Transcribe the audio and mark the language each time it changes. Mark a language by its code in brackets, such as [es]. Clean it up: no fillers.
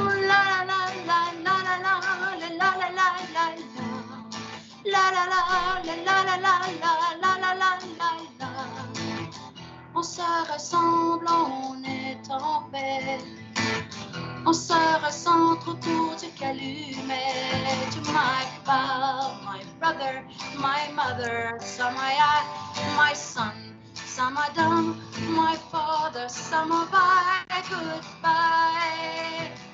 [fr] La la la la la la la la la la la la la la la la la la la la la la la. On se ressemble, on est en paix. On se recentre autour du calumet. [en] To my father, my brother, my mother, Samaya, my son, Samadam, my father, Samavai, goodbye.